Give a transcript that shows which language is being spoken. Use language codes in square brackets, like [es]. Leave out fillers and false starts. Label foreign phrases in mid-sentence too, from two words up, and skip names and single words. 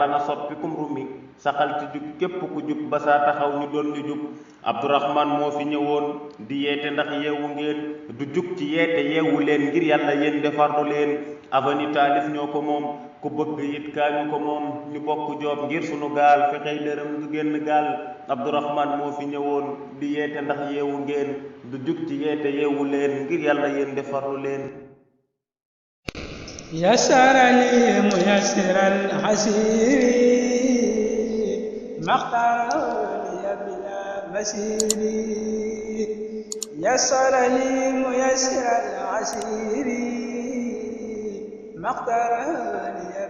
[wo] na soppi kum rummi saxal ci jub képp ku jub ba saa taxaw ñu doon ñu jub Abdourahman moo fi ñëwoon di yeete ndax yeewu ngeen du jug ci yeete yeewu leen ngir yàlla yéen defarlu leen avenue Taalif ñoo ko moom ku bëgg it kaañu ko moom ñu bokk joob ngir sunu gaal fexey dërëm du génn gaal Abdourahman moo fi ñëwoon di yeete ndax yeewu ngeen du jug ci yeete yeewu leen ngir yàlla yéen defarlu leen [ar] يسر لي ميسر العسير ما اختار لي بلا مسير يسر لي ميسر العسير ما اختار لي